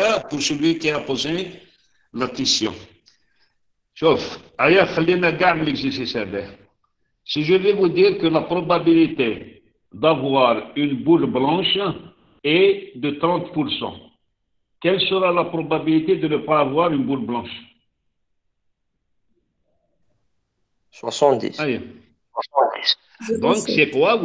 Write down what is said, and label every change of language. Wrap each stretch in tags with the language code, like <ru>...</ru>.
<fr>Pour celui qui a posé la question.</fr> <ar>شوف هيا خلينا كاع من</ar> <fr>l'exercice</fr> <ar>هذا.</ar> <fr>Si je vais vous dire que la probabilité d'avoir une boule blanche est de 30%, quelle sera la probabilité de ne pas avoir une boule blanche? 70. Allez. Donc, c'est quoi?</fr>